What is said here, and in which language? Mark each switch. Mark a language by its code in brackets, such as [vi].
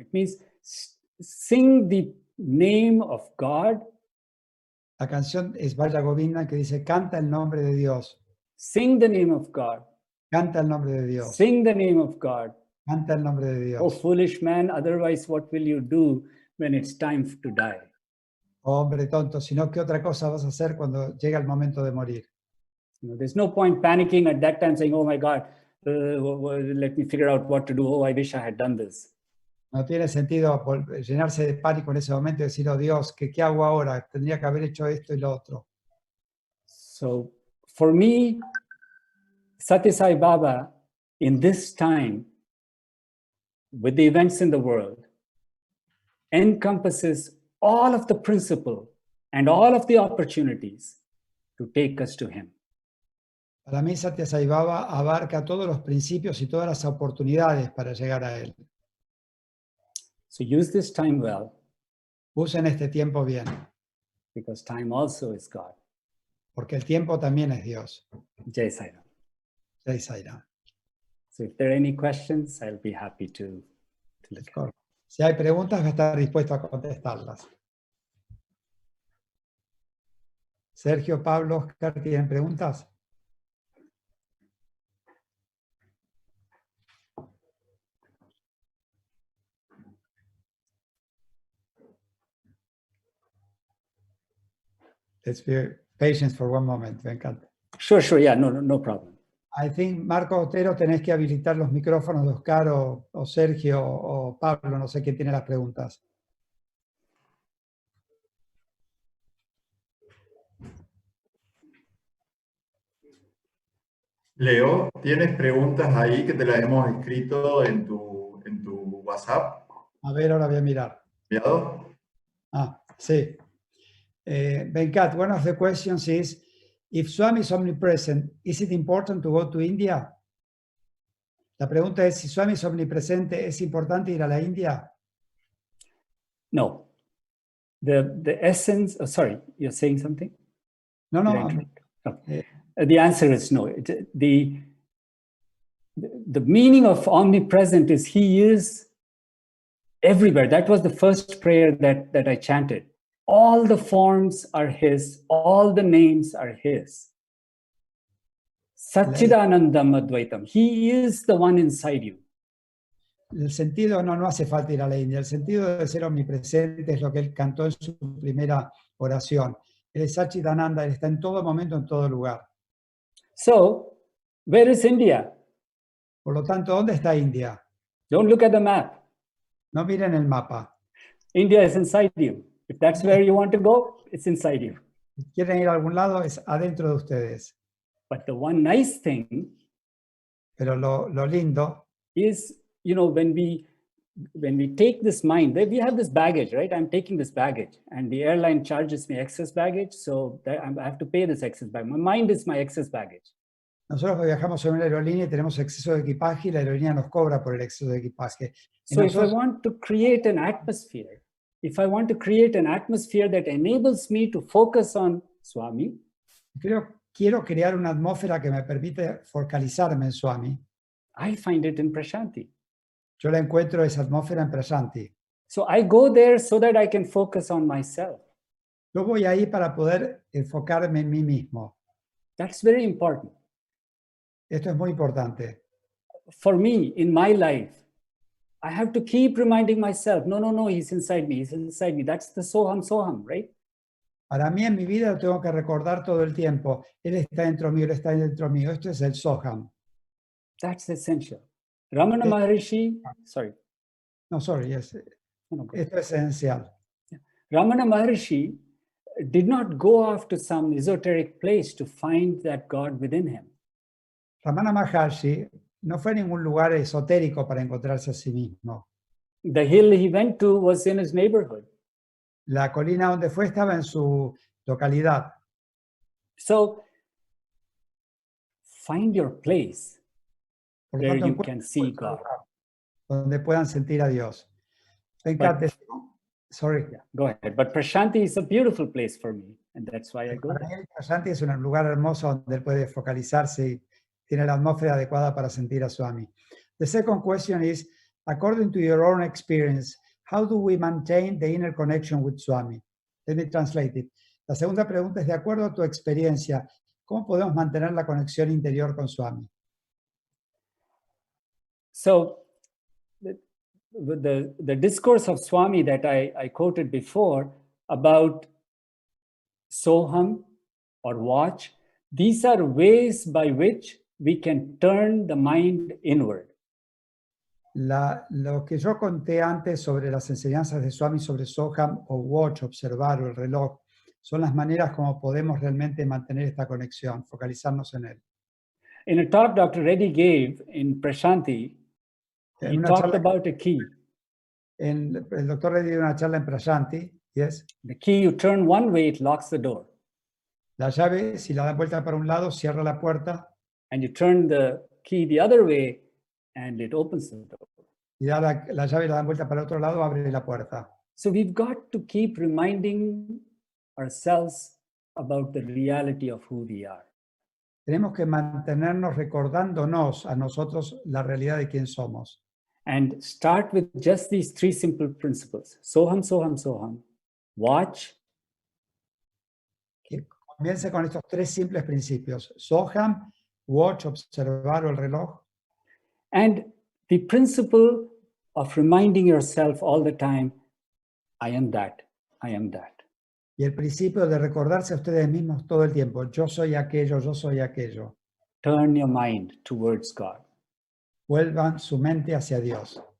[en] It means sing the name of God. [es] La canción es Bhaja Govindam, que dice, canta el nombre de Dios. [en] Sing the name of God. [es] Canta el nombre de Dios. [en] Sing the name of God. [es] Canta el nombre de Dios. [en] Oh, foolish man, otherwise what will you do when it's time to die? [es] Oh, hombre tonto, sino ¿qué otra cosa vas a hacer cuando llega el momento de morir? [en] There's no point panicking at that time saying, oh my God, let me figure out what to do. Oh, I wish I had done this. [es] No tiene sentido llenarse de pánico en ese momento y decir, oh Dios, ¿qué hago ahora? Tendría que haber hecho esto y lo otro. [en] So for me, Sathya Sai Baba, in this time, with the events in the world, encompasses all of the principle and all of the opportunities to take us to him. [es] Para mí, Sathya Sai Baba abarca todos los principios y todas las oportunidades para llegar a él. [en] So use this time well. [es] Usen este tiempo bien. [en] Because time also is God. [es] Porque el tiempo también es Dios. [hi] Jai Sai Ram. Jai Sai Ram. [en] So if there are any questions, I'll be happy to look at them. [es] Si hay preguntas, voy a estar dispuesto a contestarlas. Sergio, Pablo, Oscar, ¿tienen preguntas? [en] Let's be patient for one moment, Venkat. Sure, yeah, no problem. I think, [es] Marco Otero, tenés que habilitar los micrófonos de Oscar o Sergio o Pablo, no sé quién tiene las preguntas. Leo, ¿tienes preguntas ahí que te las hemos escrito en tu WhatsApp? A ver, ahora voy a mirar. ¿Enviado? Ah, sí. [en] Venkat, one of the questions is, if Swami is omnipresent, is it important to go to India? [es] La pregunta es, si Swami es omnipresente, ¿es importante ir a la India? [en] No. The essence, sorry, you're saying something? No. The answer is no. The meaning of omnipresent is he is everywhere. That was the first prayer that I chanted. All the forms are his, all the names are his. Satchidanandam Advaitam. He is the one inside you. [es] el sentido no hace falta ir a la India. El sentido de ser omnipresente es lo que él cantó en su primera oración. Él es Satchidananda, él está en todo momento, en todo lugar. [en] So, where is India? [es] Por lo tanto, ¿dónde está India? [en] Don't look at the map. [es] No miren el mapa. [en] India is inside you. If that's where you want to go, it's inside you. [es] Si quieren ir a algún lado, es adentro de ustedes. [en] But the one nice thing [es] Pero lo lindo [en] is, you know, when we take this mind, we have this baggage, right? I'm taking this baggage and the airline charges me excess baggage, so I have to pay this excess baggage. My mind is my excess baggage. [es] Nosotros viajamos en una aerolínea y tenemos exceso de equipaje y la aerolínea nos cobra por el exceso de equipaje. [en] So if I want to create an atmosphere, that enables me to focus on Swami, [es] Quiero crear una atmósfera que me permite focalizarme en Swami. [en] I find it in Prashanti. [es] Yo la encuentro esa atmósfera en Prasanti. [en] So I go there so that I can focus on myself. [es] Yo voy ahí para poder enfocarme en mí mismo. [en] That's very important. [es] Esto es muy importante. [en] For me, in my life, I have to keep reminding myself, no, he's inside me, That's the Soham, right? [es] Para mí en mi vida lo tengo que recordar todo el tiempo. Él está dentro mío, él está dentro mío. Esto es el Soham. [en] That's essential. Ramana Maharishi, sorry. No, sorry, yes. No, [es] Esto es esencial. [en] Ramana Maharishi did not go off to some esoteric place to find that God within him. [es] Ramana Maharshi no fue a ningún lugar esotérico para encontrarse a sí mismo. [en] The hill he went to was in his neighborhood. [es] La colina donde fue estaba en su localidad. [en] So, find your place [es] Por lo [en] where [es] tanto, [en] you can see God. [es] Donde puedan sentir a Dios. [en] Sorry. Yeah, go ahead. But Prashanti is a beautiful place for me, and that's why I go [es] Para [en] there. [es] él, Prasanti es un lugar hermoso donde él puede focalizarse y tiene la atmósfera adecuada para sentir a Swami. [en] The second question is, according to your own experience, how do we maintain the inner connection with Swami? Let me translate it. [es] La segunda pregunta es, de acuerdo a tu experiencia, ¿cómo podemos mantener la conexión interior con Swami? [en] So, the discourse of Swami that I quoted before about Soham or watch, these are ways by which we can turn the mind inward. [es] Lo que yo conté antes sobre las enseñanzas de Swami sobre Soham o watch, observar o el reloj, son las maneras como podemos realmente mantener esta conexión, focalizarnos en él. [en] In a talk Dr. Reddy gave in Prashanti, he talked about a key. [es] El doctor Reddy dio una charla en Prasanti, yes. [en] The key, you turn one way, it locks the door. [es] La llave, si la dan vuelta para un lado, cierra la puerta. [en] And you turn the key the other way, and it opens the door. [es] Y da la llave la dan vuelta para el otro lado, abre la puerta. [en] So we've got to keep reminding ourselves about the reality of who we are. [es] Tenemos que mantenernos recordándonos a nosotros la realidad de quién somos. [en] And start with just these three simple principles. Soham, Soham, Soham. Watch. [es] Que comience con estos tres simples principios. Soham, watch, observar o el reloj. [en] And the principle of reminding yourself all the time, I am that, I am that. [es] Y el principio de recordarse a ustedes mismos todo el tiempo. Yo soy aquello, yo soy aquello. [en] Turn your mind towards God. [es] Vuelvan su mente hacia Dios.